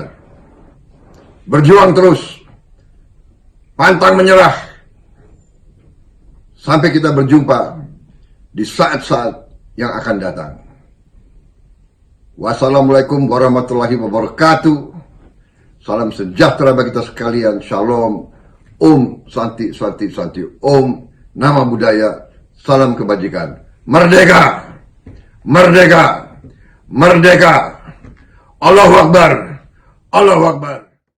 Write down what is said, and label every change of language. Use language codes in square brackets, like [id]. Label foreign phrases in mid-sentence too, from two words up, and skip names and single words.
[id] Berjuang terus. Pantang menyerah. Sampai kita berjumpa di saat-saat yang akan datang. [ar] والسلام عليكم ورحمة الله وبركاته. [id] Salam sejahtera bagi kita sekalian. Shalom. [sa] ॐ शान्ति शान्ति शान्ति. ॐ नम बुद्धाय. [id] Salam kebajikan. Merdeka. Merdeka. Merdeka. [ar] الله أكبر. الله أكبر.